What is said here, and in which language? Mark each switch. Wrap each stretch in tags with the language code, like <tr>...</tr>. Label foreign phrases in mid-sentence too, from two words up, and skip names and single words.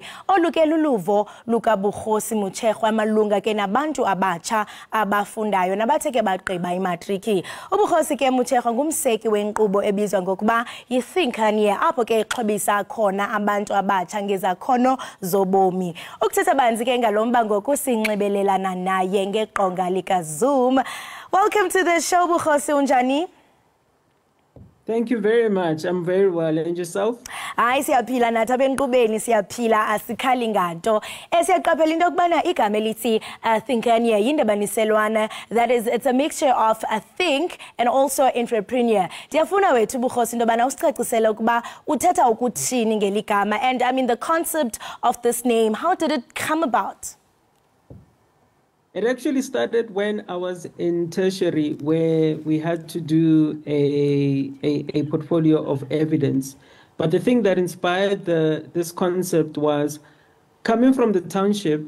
<xh>Oluke luluvo lukaBukhosi Mutshekwa malunga ke nabantu abatsha abafundayo nabathe ke bagqiba imatriki. Ubukhosi ke Mutshekwa ngumseki wenkqubo ebizwa ngokuba yi-Ekhaya apho ke exhobisa khona abantu abatsha ngezakhono zobomi. Ukuthetha banzi ke ngalomba ngokusinxibelelana naye ngeqonga likaZoom.</xh> <en>Welcome to the show,</en> <xh>Bukhosi, unjani?</xh> <en>Thank you very much. I'm very well. And yourself?</en> <xh>Hayi siyaphila nathi abenkqubeni siyaphila asikhali nganto. Siyaqaphela into yokubana igama elithi Ekhaya yindabaniselwana,</xh> <en>that is it's a mixture of a think and also entrepreneur.</en> <xh>Ndiyafuna wethu Bukhosi into yobana usicacisele ukuba uthetha ukuthini ngeli gama,</xh> <en>and I mean the concept of this name, how did it come about? It actually started when I was in tertiary, where we had to do a portfolio of evidence. But the thing that inspired this concept was coming from the township.</en>